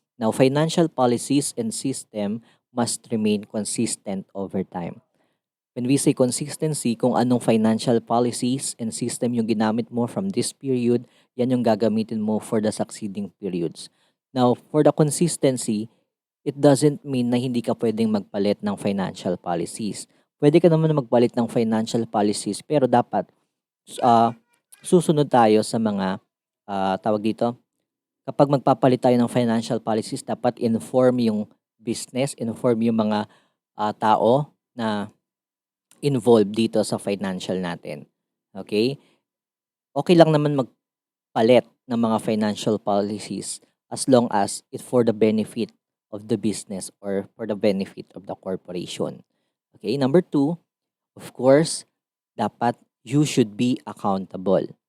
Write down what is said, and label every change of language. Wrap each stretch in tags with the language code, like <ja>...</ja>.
<en>Now, financial policies and system must remain consistent over time. When we say consistency,</en> <tl>kung anong</tl> <en>financial policies and system</en> <tl>yung ginamit mo</tl> <en>from this period,</en> <tl>yan yung gagamitin mo</tl> <en>for the succeeding periods. Now, for the consistency, it doesn't mean</en> <tl>na hindi ka pwedeng magpalit ng</tl> <en>financial policies.</en> <tl>Pwede ka naman magpalit ng financial policies pero dapat ah, susunod tayo sa mga tawag dito, kapag magpapalit tayo ng financial policies, dapat inform yung business, inform yung mga tao na involved dito sa financial natin. Okay?</tl> <en>Okay</en> <tl>lang naman magpalit ng mga</tl> <en>financial policies as long as it for the benefit of the business or for the benefit of the corporation. Okay? Number two, of course, dapat you should be accountable.</en>